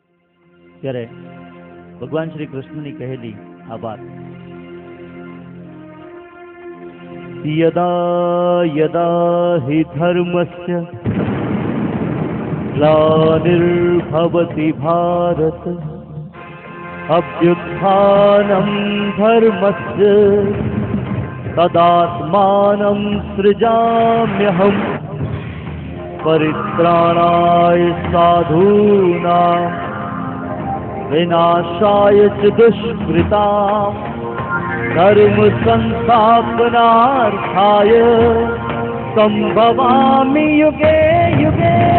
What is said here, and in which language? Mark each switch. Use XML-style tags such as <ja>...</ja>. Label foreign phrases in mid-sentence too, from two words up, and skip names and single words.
<gu>ત્યારે ભગવાન શ્રી કૃષ્ણની કહેલી આ વાત,</gu> <sa>યદા યદા હિ ધર્મસ્ય ગ્લાનિર્ભવતિ ભારત અભ્યુત્થાનમ ધર્મસ્ય તદાત્માનં સૃજામ્યહમ પરિત્રાણાય સાધૂનાં विनाशाय च दुष्कृताम् धर्म संस्थापनार्थाय संभवामि युगे युगे।</sa>